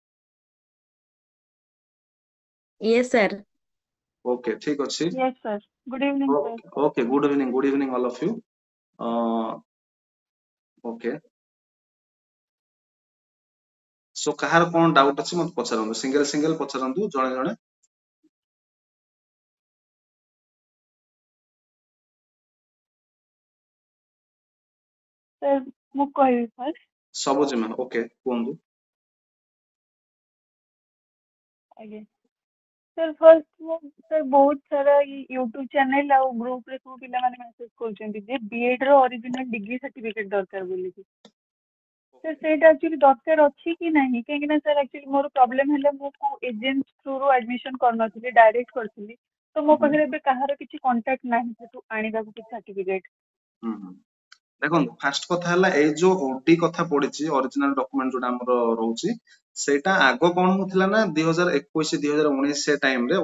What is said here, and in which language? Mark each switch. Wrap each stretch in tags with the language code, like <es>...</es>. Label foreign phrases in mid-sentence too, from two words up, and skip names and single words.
<en>Yes, sir.</en> <or>ଓକେ ଠିକ ଅଛି</or> <en>Yes, sir. Good evening, sir. okay good evening all of you okay so</en> <or>କାହାର କଣ ଡାଉଟ୍ ଅଛି ମତେ ପଚାରନ୍ତୁ ସିଙ୍ଗଲ ପଚାରନ୍ତୁ ଜଣେ ଜଣେ Sir, ମୁଁ କହିବି first. ସବୁଜିମା ଓକେ କୁହନ୍ତୁ ଆଜ୍ଞା</or> <en>sir first</en> <or>ମୁଁ sir ବହୁତ ସାରା YouTube channel ଆଉ group ରେ ସବୁ ପିଲାମାନେ message କରୁଛନ୍ତି ଯେ B.Ed ର</or> <en>original degree certificate</en> <or>ଦରକାର ବୋଲିକି sir ସେଇଟା actually ଦରକାର ଅଛି କି ନାହିଁ କାହିଁକି ନା</or> <en>sir actually</en> <or>ମୋର problem ହେଲା ମୁଁ କୋଉ</or> <en>agent through</en> <or>ରୁ admission କରିନଥିଲି direct କରିଥିଲି ତ ମୋ ପାଖରେ ଏବେ କାହାର କିଛି contact ନାହିଁ ସେଠୁ ଆଣିବାକୁ କିଛି certificate ଦେଖନ୍ତୁ ଫାଷ୍ଟ କଥା ହେଲା ଏଇ ଯୋଉ ଓଡି କଥା ପଡିଛି</or> <en>original document</en> <or>ଯୋଉଟା ଆମର ରହୁଛି ସେଇଟା ଆଗ କଣ ହଉଥିଲା ନା 2021 2019 ସେ ଟାଇମ ରେ</or>